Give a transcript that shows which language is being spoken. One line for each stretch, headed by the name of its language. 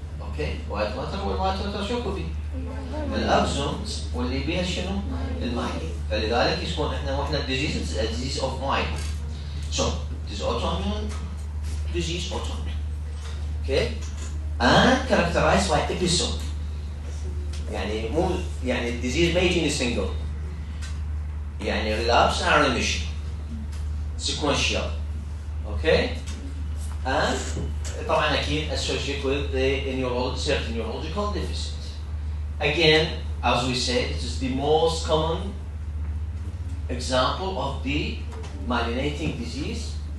English: Okay, white matter
Arabic: والوايت matter شو كوبي؟ الأكسونز واللي بيها شنو؟ المايلين. فلذلك يكون احنا
English: disease a disease of myelin. So it is autoimmune disease okay, and characterized by episode.
Arabic: يعني مو يعني disease ما يجيني single.
English: يعني relapse and remission. Sequential. Okay? And
Arabic: طبعا أكيد
English: associated with the certain neurological deficit. Again, as we said, it is the most common example of the myelinating disease.